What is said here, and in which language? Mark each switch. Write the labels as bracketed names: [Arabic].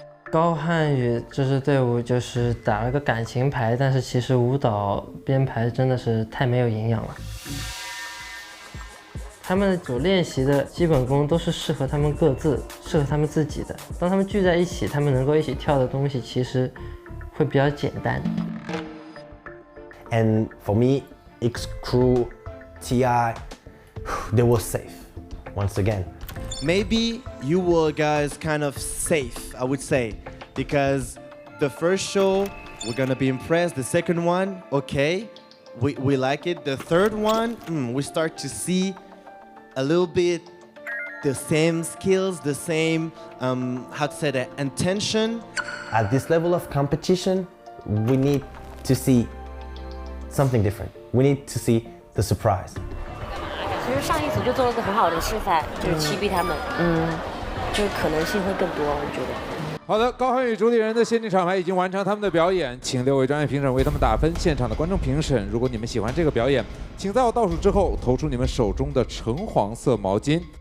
[Chinese] 高瀚宇这支队伍就是打了个感情牌，但是其实舞蹈编排真的是太没有营养了。他们所练习的基本功都是适合他们各自、适合他们自己的。当他们聚在一起，他们能够一起跳的东西其实会比较简单。 [English] And for me, X Crew, TI, they were safe once again. Maybe you were guys kind of safe, I would say, because the first show, we're gonna be impressed. The second one, okay, we like it. The third one, we start to see a little bit the same skills, the same, how to say that, intention. At this level of competition, we need to see something different. We need to see the surprise. [Chinese] 其实上一组就做了个很好的示范，就是七逼他们，就是可能性会更多，我觉得。好的，高瀚宇主理人的限定厂牌已经完成他们的表演，请6位专业评审为他们打分。现场的观众评审，如果你们喜欢这个表演，请在我倒数之后投出你们手中的橙黄色毛巾。